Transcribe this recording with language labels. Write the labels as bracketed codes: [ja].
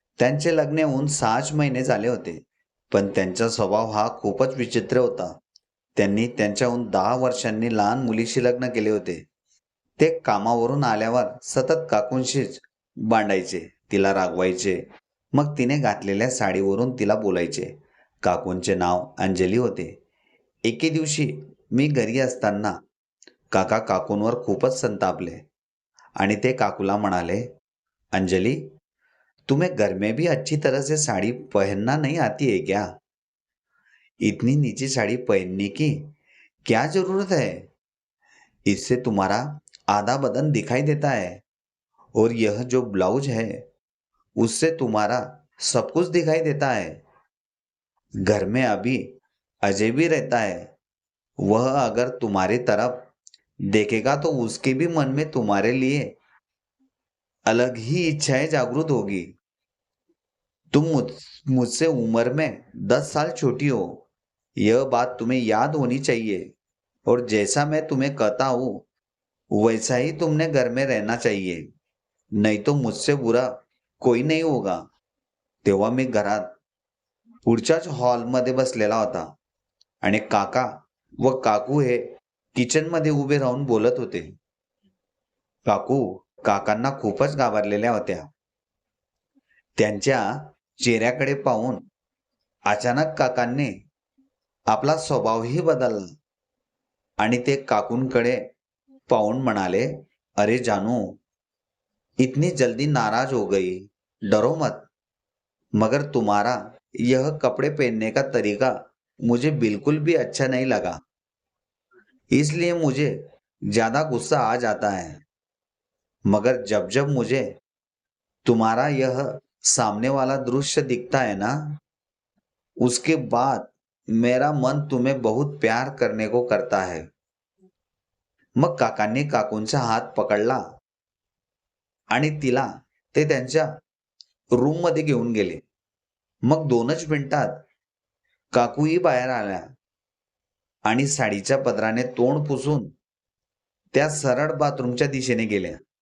[mr] त्यांचे लग्न होऊन 6च महिने झाले होते. पण त्यांचा स्वभाव हा खूपच विचित्र होता. त्यांनी त्यांच्याहून 10 वर्षांनी लहान मुलीशी लग्न केले होते. ते कामावरून आल्यावर सतत काकूंशीच भांडायचे, तिला रागवायचे. मग तिने घातलेल्या साडीवरून तिला बोलायचे. काकूंचे नाव अंजली होते. एके दिवशी मी घरी असताना काका काकूंवर खूपच संतापले आणि ते काकूला म्हणाले, अंजली, [hi] तुम्हें घर में भी अच्छी तरह से साड़ी पहनना नहीं आती है क्या? इतनी नीची साड़ी पहनने की क्या जरूरत है? इससे तुम्हारा आधा बदन दिखाई देता है और यह जो ब्लाउज है उससे तुम्हारा सब कुछ दिखाई देता है। घर में अभी अजय भी रहता है। वह अगर तुम्हारी तरफ देखेगा तो उसके भी मन में तुम्हारे लिए अलग ही इच्छाएं जागृत होगी। तुम मुझसे उम्र में 10 साल छोटी हो। यह बात तुम्हें याद होनी चाहिए और जैसा मैं तुम्हें कहता हूँ वैसा ही तुमने घर में रहना चाहिए, नहीं तो मुझसे बुरा कोई नहीं होगा। [mr] तेव्हा मी घरात पुढच्याच हॉलमध्ये बसलेला होता आणि काका व काकू हे किचनमध्ये उभे राहून बोलत होते. काकू काकांना खूपच घाबरलेल्या होत्या. त्यांच्या चेहऱ्याकडे पाहून अचानक काकांनी आपला स्वभावही बदलला आणि ते काकूंकडे पाहून म्हणाले, अरे जानू, [hi] इतनी जल्दी नाराज हो गई, डरो मत। मगर तुम्हारा यह कपड़े पहनने का तरीका मुझे बिल्कुल भी अच्छा नहीं लगा, इसलिए मुझे ज्यादा गुस्सा आ जाता है। मगर जब जब मुझे तुम्हारा यह सामने वाला दृश्य दिखता है ना, उसके बाद मेरा मन तुम्हें बहुत प्यार करने को करता है। [mr] मग काकांनी काकूंचा हात पकडला आणि तिला ते त्यांच्या रूम मध्ये घेऊन गेले. मग 2च मिनिटात काकूही बाहेर आल्या आणि साडीच्या पदराने तोंड पुसून त्या सरळ बाथरूमच्या दिशेने गेल्या.